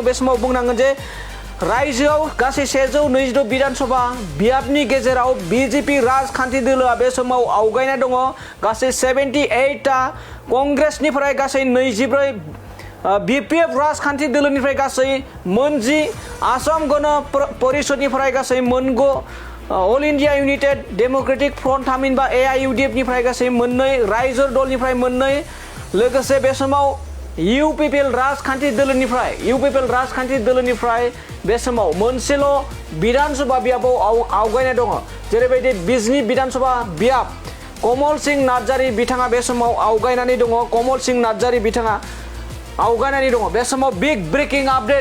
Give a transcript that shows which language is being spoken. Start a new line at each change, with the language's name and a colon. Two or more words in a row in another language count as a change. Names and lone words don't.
Bodo: बे समाव बुंनांगोन जे रायजोआव गासै 126 विधानसभा बियाबनि गेजेराव BJP राजखान्थि दोलोआ बे समाव आवगायना दङ। गासै 78टा कंग्रेसनिफ्राय गासै 24, BPF राजखान्थि दोलोनिफ्राय गासै मोनजि, आसाम गण परिषदनिफ्राय गासै मोनगु, अल इंडिया यूनाइटेड डेमोक्रेटिक फ्रंट थामहिनबा AIUDF निफ्राय गासै मोननै, रायजो दलनिफ्राय मोननै, लोगोसे बे समाव इउपिपिएल राजखान्थि दोलोनिफ्राय बे समाव मोनसेल' विधानसभा बियाबाव आवगायनाय दङ जेरैबायदि बिजनी विधानसभा बियाब कमल सिंह नार्जारी बिथाङा बे समाव आवगायनानै दङ कमल सिंह नार्जारी बिथाङा आवगायनानै दङ बे समाव
English: big breaking update